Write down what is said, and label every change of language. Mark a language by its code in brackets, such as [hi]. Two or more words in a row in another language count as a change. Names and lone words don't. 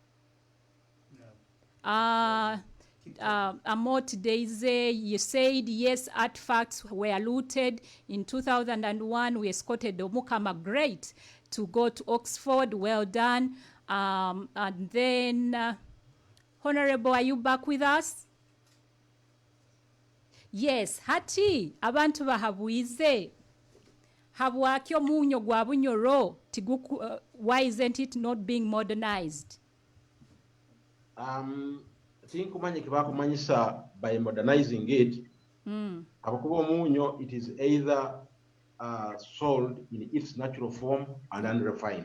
[en] Amot Daisy, you said yes, artifacts were looted. In 2001, we escorted Omukama Great to go to Oxford. Well done. And then, Honorable, are you back with us? Yes, [nyo] hati abantu bahabwize habwakyo munyo gwa Bunyoro tiguku. [en] Why isn't it not being modernized? [nyo] Tinkumanye kibakumanyisa [en] by modernizing it. [nyo] Abakuba munyo, [en] it is either sold in its natural form and unrefined.